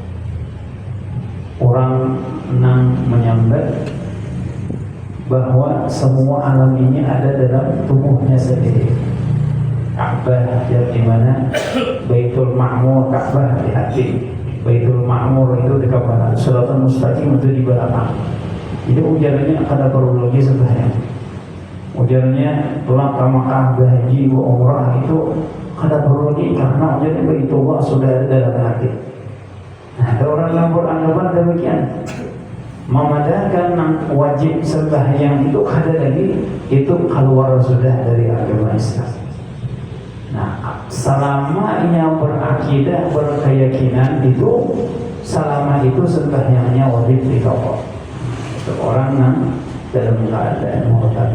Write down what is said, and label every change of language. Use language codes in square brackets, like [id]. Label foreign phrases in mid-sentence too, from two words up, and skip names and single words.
[bjn] Orang menyambat bahwa semua alam ini ada dalam tubuhnya sendiri. Ka'bah yang dimana Baitul Ma'mur, Ka'bah di hati, Baitul Ma'mur itu di kepala, Shiratal Mustaqim itu di belakang. Jadi ujarannya ada perlu lagi sembahyang. Ujarnya pulang ke Makkah, haji, umrah itu kada perlu lagi, karena ujarnya Baitullah sudah ada dalam hati. Nah, ada orang yang beranggapan demikian, memadahkan wajib sembahyang itu kada lagi, itu keluar sudah dari agama Islam. Nah, selama ia berakidah, berkeyakinan itu, selama itu sembahyangnya wajib dikawal. Itu orang yang dalam keadaan murtad.